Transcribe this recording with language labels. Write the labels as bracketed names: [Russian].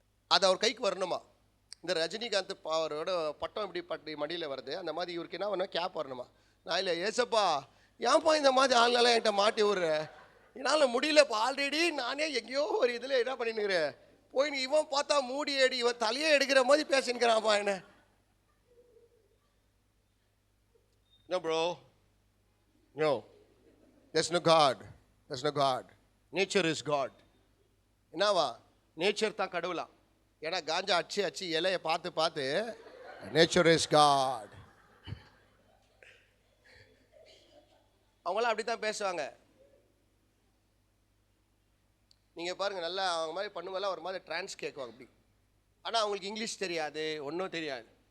[Tamil] அது அவர் கைக்கு வரணுமா? இந்த ரஜினிகாந்த் அவரோட பட்டம் இப்படி மடியில் வருது, அந்த மாதிரி இவருக்கு என்ன வேணும்? கேப் வரணுமா? நான் இல்லை ஏசப்பா, ஏன்ப்பா இந்த மாதிரி ஆளுநெல்லாம் என்கிட்ட மாட்டி விடுறேன், என்னால் முடியலப்பா. ஆல்ரெடி நானே எங்கேயோ ஒரு இதில் என்ன பண்ணினுக்கிறேன், போய் இவன் பார்த்தா மூடி அடி, இவன் தலையே எடுக்கிற மாதிரி பேசினுக்கிறான்ப்பா என்ன. [English] No bro, no, there's no God, there's no God, nature is God. [Tamil] என்னவா? நேச்சர் தான் கடவுளா? ஏன்னா காஞ்சா அச்சு இலையை பார்த்து [English] Nature is god. [Tamil] அவங்களாம் அப்படி தான் பேசுவாங்க. நீங்கள் பாருங்கள், நல்லா அவங்க மாதிரி பண்ணுவெல்லாம் ஒரு மாதிரி ட்ரான்ஸ் கேட்குவாங்க அப்படி. ஆனால் அவங்களுக்கு இங்கிலீஷ் தெரியாது, ஒன்றும் தெரியாது.